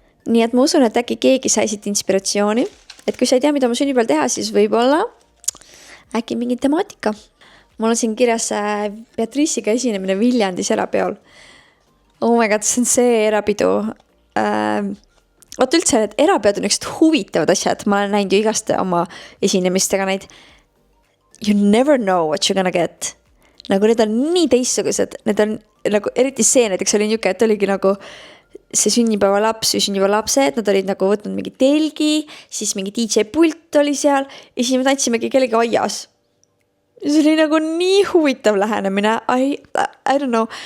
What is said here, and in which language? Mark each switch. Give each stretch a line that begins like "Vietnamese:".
Estonian: Nii et ma usun, et äkki keegi sai siit inspiratsiooni. Et kui sa ei tea, mida ma sünnipäeval teha, siis võib-olla äkki mingi temaatika. Mul on siin kirjas Beatrice'iga esinemine Viljandis erapeol.
English: Oh my god,
Estonian: see on see erapidu. Vaat üldse, et erapeod on üksid huvitavad asjad. Ma olen näinud ju igast oma esinemistega neid.
English: You never know what you're gonna get.
Estonian: Nagu need on nii teistsugused. Need on nagu, eriti see näiteks oli niuke, et oligi nagu see sünnipäeva laps või sünnipäeva lapsed, nad olid nagu võtnud mingi telgi, siis mingi DJ pult oli seal ja siis me tantsimegi kellegi aias. See oli nagu nii huvitav lähenemine,
English: I don't know.